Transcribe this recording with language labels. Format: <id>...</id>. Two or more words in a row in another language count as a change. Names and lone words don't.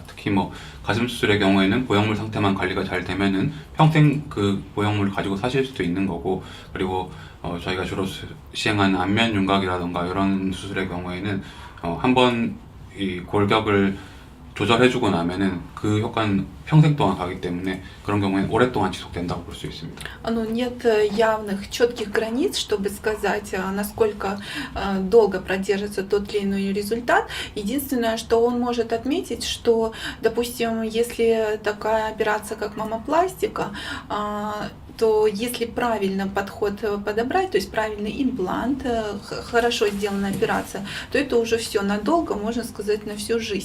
<ko>특히 뭐 가슴 수술의 경우에는 보형물 상태만 관리가 잘 되면은 평생 그 보형물을 가지고 사실 수도 있는 거고, 그리고 저희가 주로 시행하는 안면 윤곽이라던가 이런 수술의 경우에는 한번 이 골격을 조절해주고 나면은 그 효과는 평생 동안 가기 때문에 그런 경우에는 오랫동안 지속된다고 볼 수 있습니다.</ko> <ru>Нет явных четких границ, чтобы сказать, насколько долго продержится тот или иной результат. Единственное, что он может отметить, что, допустим, если такая операция, как мамопластика, то если правильно подход подобрать, то есть правильный имплант, хорошо сделанная операция, то это уже все надолго, можно сказать, на всю жизнь.</ru>